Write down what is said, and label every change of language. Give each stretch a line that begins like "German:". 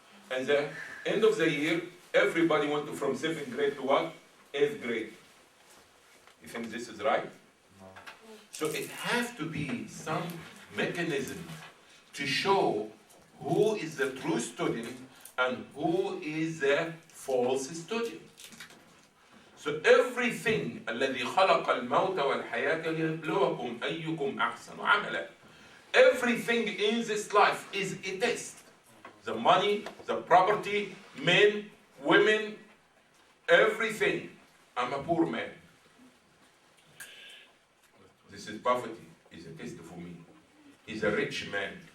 English: And the end of the year, everybody went from 7th grade to what? 8th grade. You think this is right? No. So it has to be some mechanism to show who is the true student and who is the false student. So everything
Arabic: الذي خلق الموت والحياة ليبلوكم أيكم أحسن عملا.
English: Everything in this life is a test. The money, the property, men, women, everything. I'm a poor man. This is poverty. Is a test for me. He's a rich man.